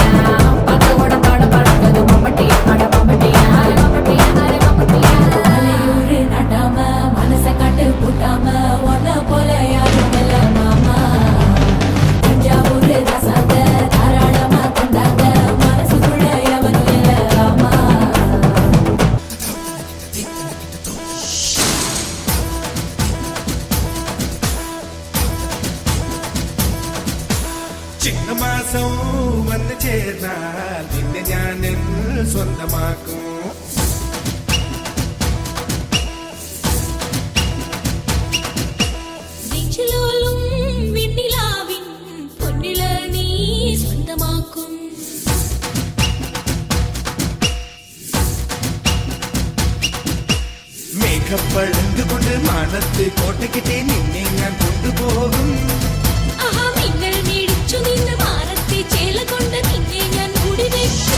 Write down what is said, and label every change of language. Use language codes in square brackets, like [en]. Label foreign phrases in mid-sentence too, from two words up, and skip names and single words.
[ta] பத்த கூட பாட பறக்குது மம்பட்டியா அட மம்பட்டியா. மம்பட்டியா அட மம்பட்டியா. மலையூரு நாட்டாம மனச காட்டு கூட்டாம ஒன்ன போல யாரும் இல்ல மாமா. தஞ்சாவூரு ரசாங்க தாராளமா தந்தாங்க மனசுக்குள்ள எவனும் இல்ல ஆமா. [ml] ചിങ്ങമാസം വന്നു ചേർന്നാൽ നിന്നെ ഞാൻ സ്വന്തമാക്കും. [ta] நெஞ்சிலோலும் வெண்ணிலாவின் பொன்னில நீ சொந்தமாக்கும். [ml] മേഘപ്പഴങ്ക് കൊണ്ട് മാനത്ത് കോട്ടയ്ക്കിട്ടേ നിന്നെ ഞാൻ കൊണ്ടുപോകും. ആഹാ മിന്നൽ മിടിച്ചു നിന്ന് മാനത്തെ ചേല കൊണ്ട് നിന്നെ ഞാൻ മൂടിവെക്കും.